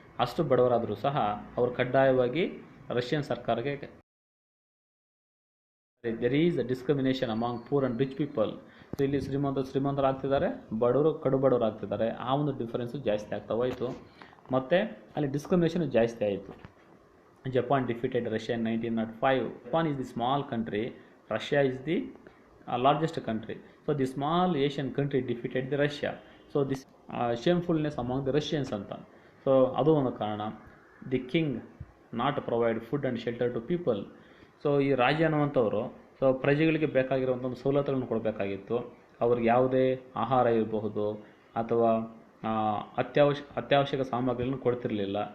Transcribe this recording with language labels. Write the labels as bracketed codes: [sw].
[kn] ಅಷ್ಟು ಬಡವರಾದರೂ ಸಹ ಅವರು ಕಡ್ಡಾಯವಾಗಿ ರಷ್ಯನ್ ಸರ್ಕಾರಕ್ಕೆ [en] There is a discrimination among poor and rich people. [kn] So ಇಲ್ಲಿ ಶ್ರೀಮಂತರಾಗ್ತಿದ್ದಾರೆ, ಬಡವರು ಕಡು ಬಡವರಾಗ್ತಿದ್ದಾರೆ. ಆ ಒಂದು ಡಿಫರೆನ್ಸು ಜಾಸ್ತಿ ಆಗ್ತಾ ಹೋಯಿತು, ಮತ್ತು ಅಲ್ಲಿ ಡಿಸ್ಕ್ರಿಮಿನೇಷನ್ ಜಾಸ್ತಿ ಆಯಿತು. [en] Japan defeated Russia in 1905. Japan is the small country, Russia is the largest country. So the small Asian country defeated the Russia. So this shamefulness among the Russians ಅಂತ. [kn] ಸೊ ಅದು ಒಂದು ಕಾರಣ. [en] The king not provide food and shelter to people. [kn] So ಈ ರಾಜ ಅನ್ನುವಂಥವ್ರು so ಪ್ರಜೆಗಳಿಗೆ ಬೇಕಾಗಿರುವಂಥ ಒಂದು ಸವಲತ್ತುಗಳನ್ನು ಕೊಡಬೇಕಾಗಿತ್ತು. ಅವ್ರಿಗೆ ಯಾವುದೇ ಆಹಾರ ಇರಬಹುದು ಅಥವಾ ಅತ್ಯವಶ್ಯಕ ಸಾಮಗ್ರಿಗಳನ್ನು ಕೊಡ್ತಿರಲಿಲ್ಲ.